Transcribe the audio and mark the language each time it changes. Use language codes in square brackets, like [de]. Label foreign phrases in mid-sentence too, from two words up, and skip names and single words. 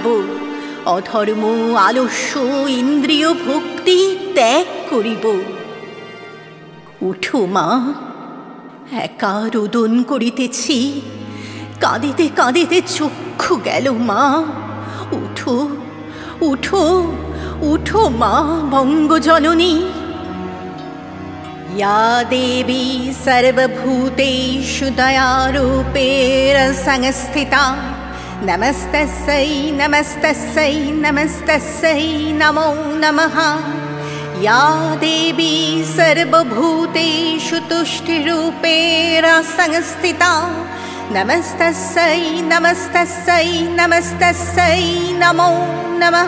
[bn] অধর্ম আলস্য ইন্দ্রিয় ভক্তি ত্যাগ করিব। উঠো মা, একা রোদন করিতেছি, কাঁদিতে কাঁদিতে চক্ষু গেল মা। উঠো উঠো উঠো মা বঙ্গজননী। [sa] या देवी सर्वभूतेषु दयारूपेण संस्थिता, नमस्तस्यै नमस्तस्यै नमस्तस्यै नमो नमः। या देवी सर्वभूतेषु तुष्टिरूपेण संस्थिता, नमस्तस्यै नमस्तस्यै नमस्तस्यै नमो नमः।